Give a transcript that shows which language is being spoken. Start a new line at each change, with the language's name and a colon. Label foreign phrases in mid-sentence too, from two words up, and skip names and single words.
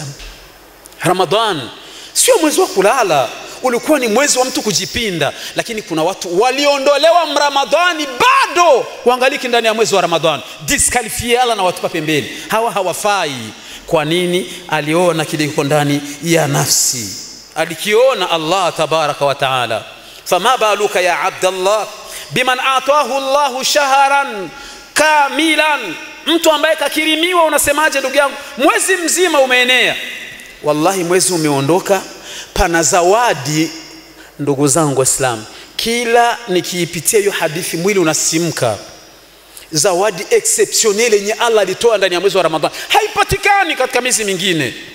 Swahili: Ramadhan sio mwezi wa kulala, ulikuwa ni mwezi wa mtu kujipinda. Lakini kuna watu waliondolewa Ramadhani bado waangaliki ndani ya mwezi wa Ramadhani, disqualifié, Allah na watupa pembeni, hawa hawafai. Kwa nini? Aliona kile kiko ndani ya nafsi, alikiona
Arabic: الله تبارك وتعالى. فما بالك يا عبد الله بمن آتاه الله شهرا كاملا.
Swahili: Mtu ambaye kakirimiwa, unasemaje ndugu yangu? Mwezi mzima umeenea. Wallahi mwezi umeondoka, pana zawadi ndugu zangu Waislamu. Kila nikiipitia hiyo hadithi mwili unasimka. Zawadi exceptionnelle yenye Allah alitoa ndani ya mwezi wa Ramadhani, haipatikani katika miezi mingine.